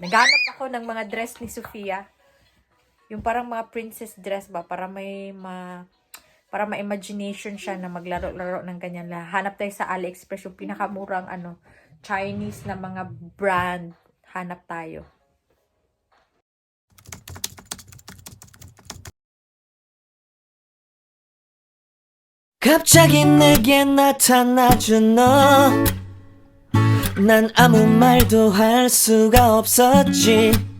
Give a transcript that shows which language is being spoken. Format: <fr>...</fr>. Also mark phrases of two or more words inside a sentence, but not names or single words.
<tl>Naghanap ako ng mga dress ni Sofia. Yung parang mga</tl> <en>princess dress</en> <tl>ba? Para may imagination siya na maglaro-laro ng ganyan. Hanap tayo sa AliExpress. Yung pinakamurang Chinese na mga brand. Hanap tayo.</tl> <ko>갑자기 내게 나타나준 너 난 아무 말도 할 수가 없었지</ko>